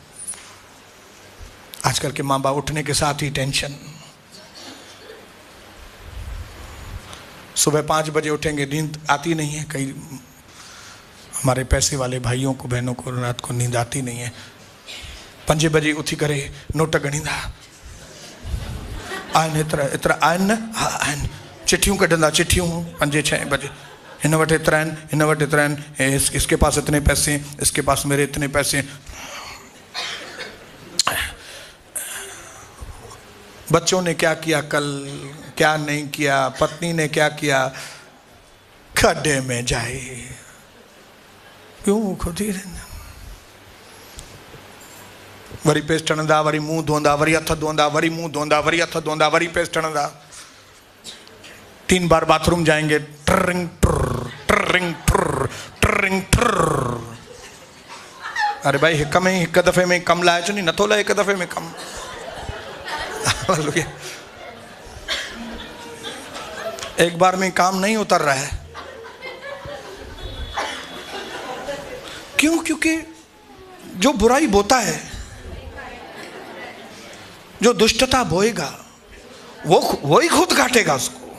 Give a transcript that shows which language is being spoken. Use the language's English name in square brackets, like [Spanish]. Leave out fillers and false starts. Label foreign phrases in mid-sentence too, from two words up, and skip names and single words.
[Urdu] آج کل کے ماں باپ اٹھنے کے ساتھ ہی ٹینشن، صبح 5 بجے اٹھیں گے، نیند آتی نہیں ہے. کئی ہمارے پیسے والے بھائیوں کو بہنوں کو رات کو نیند آتی نہیں ہے. [Sindhi] 5 बजे उठी करे नोट गणींदा, आइन एतिरा आइन न, हा आइन, चिट्ठियूं कढंदा, चिट्ठियूं 5-6 बजे, हिन वटि एतिरा आहिनि, हिन वटि एतिरा आहिनि, [Urdu] اس کے پاس اتنے پیسے، اس کے پاس میرے اتنے پیسے. بچوں نے کیا کیا کل، کیا نہیں کیا، پتنی نے کیا کیا، کھڈے میں جائے. کیوں خود ہی رہنا. [Sindhi] वरी पेस्ट हणंदा, वरी मुंहुं धोंदा, वरी हथ धोंदा, वरी मुंहुं धोंदा, वरी हथ धोंदा, वरी पेस्ट हणंदा। [Urdu] 3 بار باتھ روم جائیں گے، ٹرنگ ٹر ٹرنگ ٹر ٹرنگ ٹر. [Sindhi] अरे भाई हिक में हिक दफ़े में कम लाए छो नी, नथो लाए हिक दफ़े में कम। [Urdu] ایک بار میں کام نہیں اتر رہا ہے. کیوں? کیونکہ جو برائی بوتا ہے، جو دشٹتا بوئے گا، وہ ہی خود کاٹے گا اس کو.